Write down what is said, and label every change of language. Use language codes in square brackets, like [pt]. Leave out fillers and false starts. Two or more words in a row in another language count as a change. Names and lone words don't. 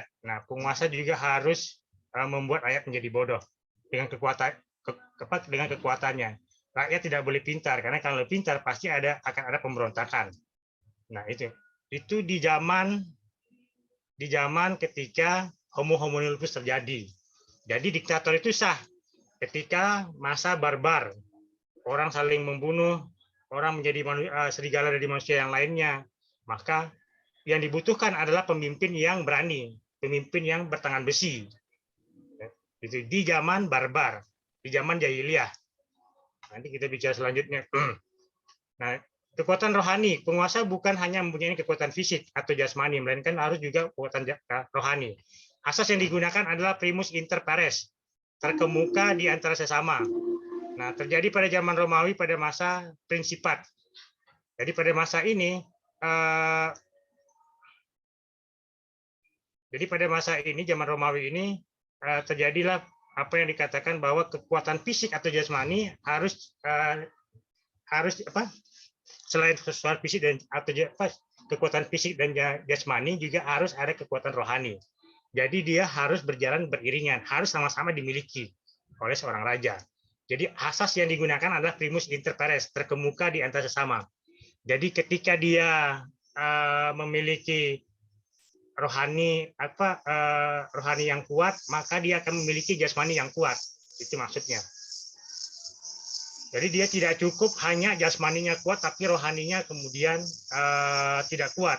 [id] Nah, penguasa juga harus membuat rakyat menjadi bodoh dengan kekuatannya. Rakyat tidak boleh pintar, karena kalau pintar pasti akan ada pemberontakan. Nah, itu di zaman ketika [la] homo homini lupus [id] terjadi. Jadi diktator itu sah ketika masa barbar, orang saling membunuh, orang menjadi serigala dari manusia yang lainnya. Maka yang dibutuhkan adalah pemimpin yang berani, pemimpin yang bertangan besi. Itu di zaman barbar, di zaman jahiliyah. Nanti kita bicara selanjutnya. Nah, kekuatan rohani, penguasa bukan hanya mempunyai kekuatan fisik atau jasmani, melainkan harus juga kekuatan rohani. Asas yang digunakan adalah [la] primus inter pares, [id] terkemuka di antara sesama. Nah, terjadi pada zaman Romawi pada masa prinsipat. Jadi pada masa ini, zaman Romawi ini terjadilah apa yang dikatakan bahwa kekuatan fisik atau jasmani harus selain kekuatan fisik dan kekuatan fisik dan jasmani juga harus ada kekuatan rohani. Jadi dia harus berjalan beriringan, harus sama-sama dimiliki oleh seorang raja. Jadi asas yang digunakan adalah [la] primus inter pares, [id] terkemuka di antara sesama. Jadi ketika dia memiliki rohani yang kuat, maka dia akan memiliki jasmani yang kuat. Itu maksudnya. Jadi dia tidak cukup hanya jasmaninya kuat, tapi rohaninya kemudian tidak kuat.